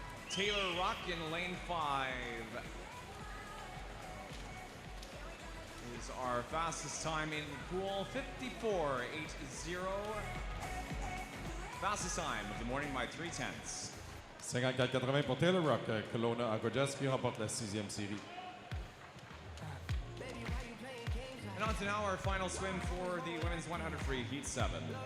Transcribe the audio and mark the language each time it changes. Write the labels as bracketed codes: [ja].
[en] Taylor Ruck in lane 5. Is our fastest time in the pool, 54.80. Fastest time of the morning by 3/10. [fr] 54-80 pour Taylor Ruck, Kelowna Aqua-Jets qui remporte la 6e série. [en] And on to now our final swim for the women's 100 free heat 7.